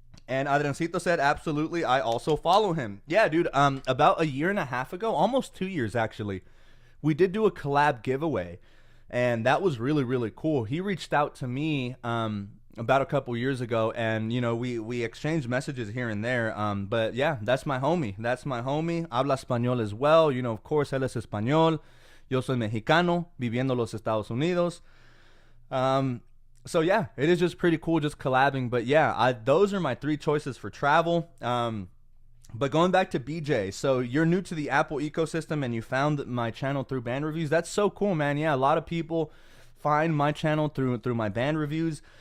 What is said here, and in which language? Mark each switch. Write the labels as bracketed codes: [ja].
[en] And Adriancito said, absolutely, I also follow him. Yeah, dude, about a year and a half ago, almost 2 years actually, we did do a collab giveaway, and that was really, really cool. He reached out to me about a couple years ago, and, you know, we exchanged messages here and there, but yeah, that's my homie. [es] Habla español [en] as well. You know, of course, [es] él es español. Yo soy mexicano, viviendo los Estados Unidos. [en] So yeah, it is just pretty cool just collabing. But yeah, those are my 3 choices for travel. But going back to BJ, so you're new to the Apple ecosystem and you found my channel through band reviews. That's so cool, man. Yeah, a lot of people find my channel through my band reviews.